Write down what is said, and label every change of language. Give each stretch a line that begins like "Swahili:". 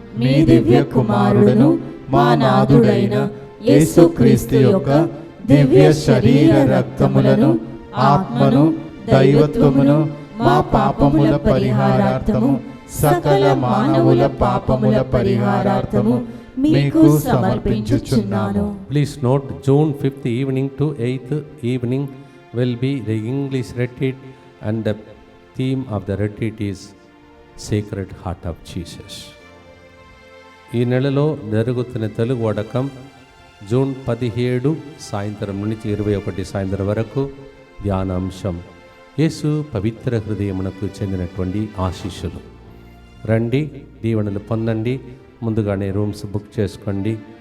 Telugu: మీ దివ్య కుమారుడును మా నాథుడైన యేసుక్రీస్తు యొక్క దివ్య శరీర రక్తములను, ఆత్మను, దైవత్వమును మా పాపముల పరిహారార్థము, సకల మానవుల పాపముల పరిహారార్థము మీకు సమర్పించుచున్నాను.
English: Please note, June 5th evening to 8th evening will be the English retreat, and the theme of the retreat is Sacred Heart of Jesus.
Telugu: ఈ నెలలో జరుగుతున్న తెలుగు వడకం జూన్ 17 సాయంత్రం నుంచి 21 సాయంత్రం వరకు ధ్యానాంశం యేసు పవిత్ర హృదయమునకు చెందినటువంటి ఆశీస్సులు. రండి, దీవెనలు పొందండి. ముందుగానే రూమ్స్ బుక్ చేసుకోండి.